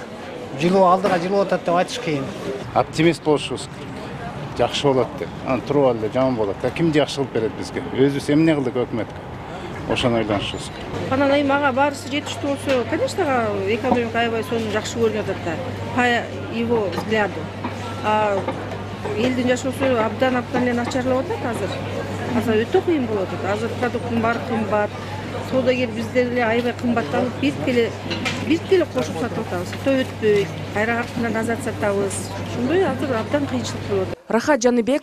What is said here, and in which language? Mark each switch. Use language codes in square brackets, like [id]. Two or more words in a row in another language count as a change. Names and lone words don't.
[ky] Алдыга жылып атат деп айтыш кыйын. Оптимист болушубуз керек. Жакшы болот деп. Аны туруп алды жаман болот. Ким жакшы кылып берет бизге? Өзүбүз эмне кылдык өкмөткө? Ошону ойлонушубуз керек. Анан эми мага баарысы жетиштүү болсо, конечно, экономика аябай сону жакшы көрүнүп атат да. [ru] По его взгляду. [ky] Элдин жашоосу абдан эле начарлап атат азыр. Азыр өтө кыйын болуп атат. Азыр продукттун баары кымбат. Соодагер биздер эле аябай кымбатталып, бирк эле кошуп сатып атабыз. Өтпөй, кайра артынан азат сатабыз. Ошондой азыр абдан кыйынчылык болуп атат.